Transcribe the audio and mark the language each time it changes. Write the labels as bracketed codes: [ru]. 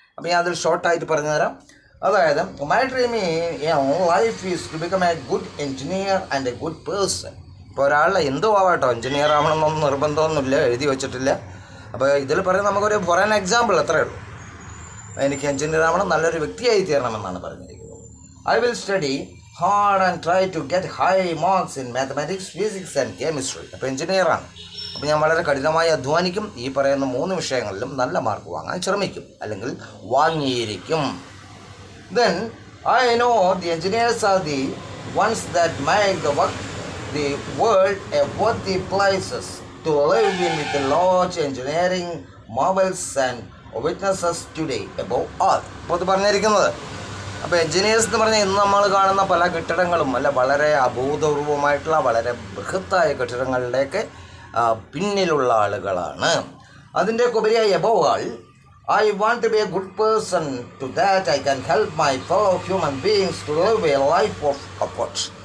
[ml] അപ്പോൾ ഞാൻ അതിൽ ഷോർട്ടായിട്ട് പറഞ്ഞു തരാം. അതായത്, [en] My dream in life is to become a good engineer and a good person. [ml] ഇപ്പോൾ ഒരാളെ എന്തോ ആവാട്ടോ, എൻജിനീയർ ആവണമെന്നൊന്നും നിർബന്ധമൊന്നുമില്ല, എഴുതി വെച്ചിട്ടില്ല. അപ്പോൾ ഇതിൽ പറയുന്നത് നമുക്കൊരു [en] for an example [ml] അത്രയേ ഉള്ളൂ. എനിക്ക് എൻജിനീയർ ആവണം, നല്ലൊരു വ്യക്തിയായി തീരണമെന്നാണ് പറഞ്ഞിരിക്കുന്നത്. [en] I will study hard and try to get high marks in mathematics, physics and chemistry. [ml] അപ്പോൾ എഞ്ചിനീയറാണ്. അപ്പോൾ ഞാൻ വളരെ കഠിനമായി അധ്വാനിക്കും, ഈ പറയുന്ന 3 വിഷയങ്ങളിലും നല്ല മാർക്ക് വാങ്ങാൻ ശ്രമിക്കും, അല്ലെങ്കിൽ വാങ്ങിയിരിക്കും. [en] Then I know the engineers are the ones that make the world a worthy places to live in, with large engineering marvels and witnesses today above all. [ml] അപ്പോൾ അത് പറഞ്ഞിരിക്കുന്നത്. അപ്പോൾ എൻജിനീയേഴ്സ് എന്ന് പറഞ്ഞാൽ ഇന്ന് നമ്മൾ കാണുന്ന പല കെട്ടിടങ്ങളും വളരെ അഭൂതപൂർവമായിട്ടുള്ള വളരെ ബൃഹത്തായ കെട്ടിടങ്ങളുടെയൊക്കെ പിന്നിലുള്ള ആളുകളാണ്. അതിൻ്റെയൊക്കെ ഉപരിയായി [en] Above all, I want to be a good person. To that I can help my fellow human beings to live a life of comfort.